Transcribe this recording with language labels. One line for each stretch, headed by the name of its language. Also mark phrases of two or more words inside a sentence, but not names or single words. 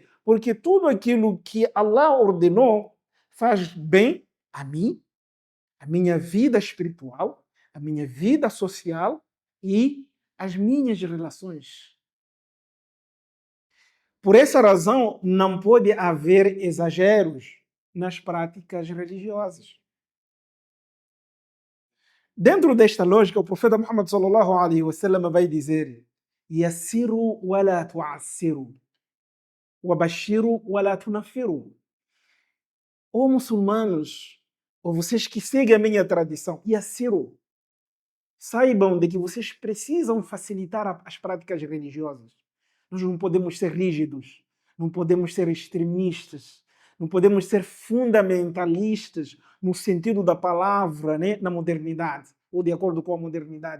Portuguese: Porque tudo aquilo que Allah ordenou faz bem a mim, a minha vida espiritual, a minha vida social e as minhas relações. Por essa razão, não pode haver exageros nas práticas religiosas. Dentro desta lógica, o profeta Muhammad
Arabic: صلى الله عليه وسلم
Portuguese: vai dizer:
Arabic: "يسروا ولا تعسروا، وبشروا ولا تنفروا."
Portuguese: Ó muçulmanos, ou vocês que seguem a minha tradição, yassiru, saibam de que vocês precisam facilitar as práticas religiosas. Nós não podemos ser rígidos, não podemos ser extremistas, não podemos ser fundamentalistas no sentido da palavra, né, na modernidade, ou de acordo com a modernidade.